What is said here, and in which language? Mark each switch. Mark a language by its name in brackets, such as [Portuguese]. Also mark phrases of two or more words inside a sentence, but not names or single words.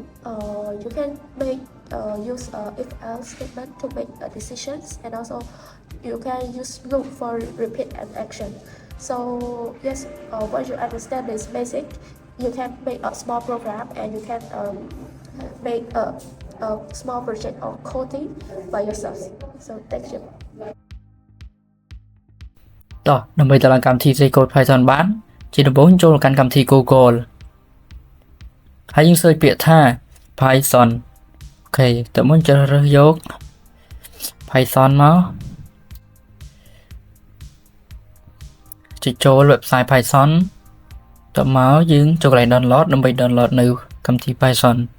[English] You can make use if else statement to make decisions, and also you can use loop for repeat and action. So yes, once you understand this basic, you can make a small program and you can make a small project of coding by yourself. So thank you. [Khmer] តោះដើម្បីទៅឡើងកម្មវិធី C Code Python បានជាដំបូងចូលកាន់កម្មវិធី Google ហើយយើង search ពាក្យថា Python អូខេតើមុនជ្រើសរើសយក Python មកចុចចូល website Python តើមកយើងចូលកន្លែង download ដើម្បី download នៅកម្មវិធី Python